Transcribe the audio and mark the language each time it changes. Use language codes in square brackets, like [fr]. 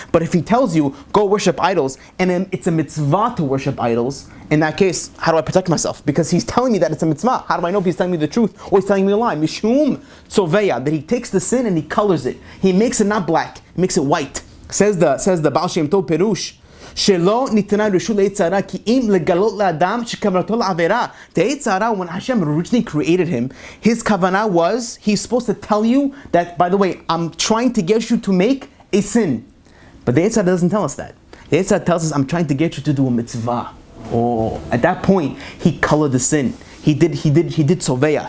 [en] But if he tells you go worship idols, and then it's a mitzvah to worship idols, in that case, how do I protect myself? Because he's telling me that it's a mitzvah. How do I know if he's telling me the truth or he's telling me a lie? [he] Mishum tzoveya, [en] that he takes the sin and he colors it. He makes it not black, he makes it white. Says the Baal Shem Tov Perush. [he] שלא ניתנה רשות ליצר הרע כי אם לגלות לאדם שכוונתו לעבירה. [en] The Yetzer Hara, when Hashem originally created him, his kavanah was, he's supposed to tell you that, by the way, I'm trying to get you to make a sin. But the Yetzer Hara doesn't tell us that. The Yetzer Hara tells us, I'm trying to get you to do a mitzvah. Oh, at that point, he colored the sin. He did soveya.